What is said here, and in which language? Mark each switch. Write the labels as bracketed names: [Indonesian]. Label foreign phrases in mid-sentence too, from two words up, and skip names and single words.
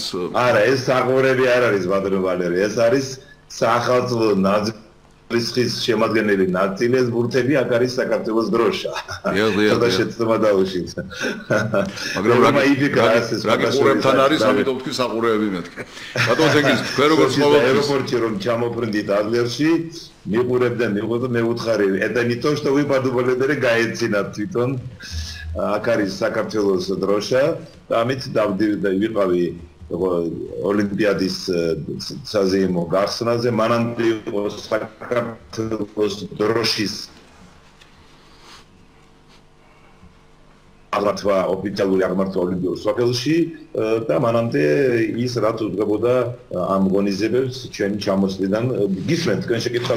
[Georgian] არა, ეს საყურეები არ არის ბატონო ვალერი, ეს არის სახელმწიფო ნაძვის შემადგენელი ნაწილი, ეს ბურთები აქ არის საქართველოს დროშა. და შეცდომა დაუშვით. მაგრამ რა ყურებთან არის, ამიტომ თქვი საყურეები მეთქე. ბატონ თენგიზ, თქვენ როგორ ცხოვრობთ? აეროპორტში რომ ჩამოფრინდით ადლერში, მიყურებდნენ, მე უთხარი, [Russian] это не то, что вы подумали, [Georgian] გაეცინათ თვითონ. აქ არის საქართველოს დროშა და ამით ვიყავი ოლიმპიადის საზეიმო გახსნაზე, მანამდე იყო საქართველოს დროშის აღმართვა, ოფიციალური აღმართვა ოლიმპიურ სოფელში და მანამდე ის რაც უძღვებოდა ამ ღონისძიებებს ჩვენი ჩამოსვლიდან გისმენთ თქვენ შეკითხვას.